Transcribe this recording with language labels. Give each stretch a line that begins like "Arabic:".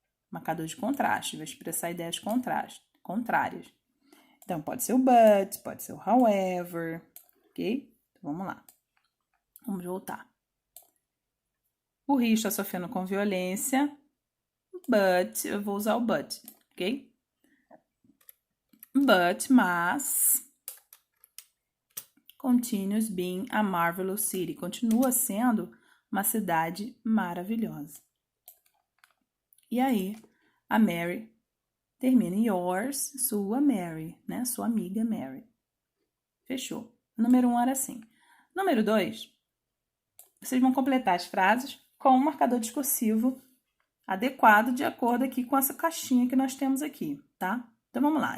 Portuguese: Marcador de contraste, vai expressar ideias contrárias. Então, pode ser o but, pode ser o however, ok? Então, vamos lá. Vamos voltar. O Rio está sofrendo com violência, but, eu vou usar o but, ok?
English: But, mas, continues being a marvelous city.
Portuguese: Continua sendo uma cidade maravilhosa. E aí, a Mary termina em yours, sua Mary, né? Sua amiga Mary. Fechou. Número 1 era assim. Número 2, vocês vão completar as frases com um marcador discursivo adequado de acordo aqui com essa caixinha que nós temos aqui, tá? Então, vamos lá.